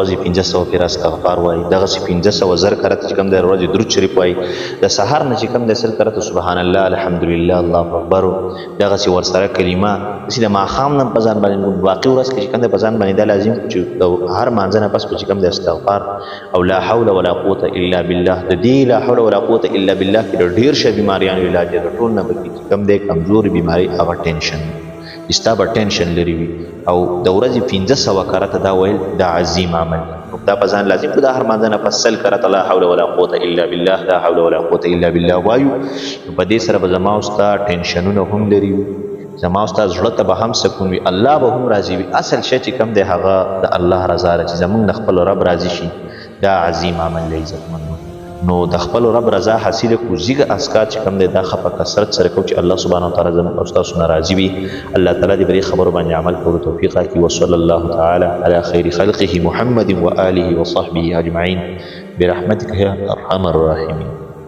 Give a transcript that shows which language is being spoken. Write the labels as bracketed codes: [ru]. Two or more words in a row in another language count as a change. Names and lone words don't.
[ps] ورځې 1500 پیره استغفار وایي، دغسې 1500 زر کرته چې کوم د ورځې درود شریف وایي، د سهار نه چې کوم د 100 کرته [ar] سبحان الله الحمدلله الله اکبر، [ps] دغسې ورسره کلمه داسې د ماښام نه په ځان باندې باقي ورځ کې چې کوم د په ځان باندې دا لازم چې د هر مانځه نه پس به چې کوم د استغفار او [ar] لا حول ولا قوة الا بالله، [ps] د دې [ar] لا حول ولا قوة الا بالله [ps] کې د ډېر شه بیماریانو علاج دی، د ټول نه به چې کوم دی کمزوري بیماري هغه ټینشن ستا به ټینشن لري وي. او د ورځې 1500 کرته دا ویل دا عظیم عمل دی، دا په ځان لازم کړو. د هر مانځه نه پس 100 کرته [ar] لا حول ولا قوة الا بالله، لا حول ولا قوة الا بالله وایو. [ps] په دې سره به زما او ستا ټینشنونه هم لري وي، زما او ستا زړه ته به هم سکون وي، الله به هم راضي وي. اصل شی چې کوم دی هغه د الله رضا ده، چې زمونږ د خپل رب راضي شي، دا عظیم عمل دی عزتمندو. نو د خپل رب رضا حاصل کو زیګه اسکار چې کوم دی دا خپه کثرت سره کو چې الله سبحانه وتعالی زموږ او تاسو ناراضي وي الله تعالی دې بری خبرو باندې عمل کولو توفیق راکړي [ar] وصلی الله تعالی علی خیر خلقه محمد و آله و صحبه اجمعین برحمتک یا ارحم الراحمین.